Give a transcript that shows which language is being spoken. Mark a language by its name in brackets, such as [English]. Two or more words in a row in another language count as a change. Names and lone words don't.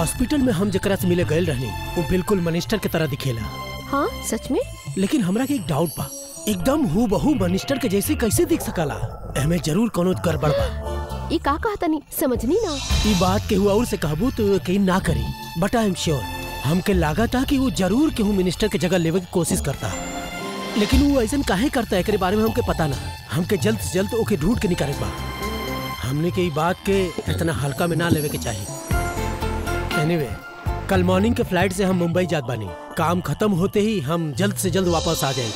[Bhojpuri] हॉस्पिटल में हम जकरा से मिले गए रहनी वो बिल्कुल मिनिस्टर के तरह दिखेला। हाँ सच में? लेकिन हमरा के एक डाउट बा, एकदम हूबहू मिनिस्टर के जैसे कैसे दिख सकला? एमे जरूर कोनो गड़बड़ बा। ये का कहता नहीं समझनी ना। ये बात केहू और से कहबू तो यकीन ना करी, [English] But I am sure [Bhojpuri] हमके लागा था कि वो जरूर केहू मिनिस्टर के जगह लेवे की कोशिश करता। लेकिन वो ऐसा काहे करता है एकरे बारे में हमके पता ना। हमके जल्द से जल्द ओके ढूंढ के निकाले बा। हमने के बात के इतना हल्का में ना लेवे के चाहिए। एनीवे, कल मॉर्निंग के फ्लाइट से हम मुंबई जात बानी। काम खत्म होते ही हम जल्द से जल्द वापस आ जाए।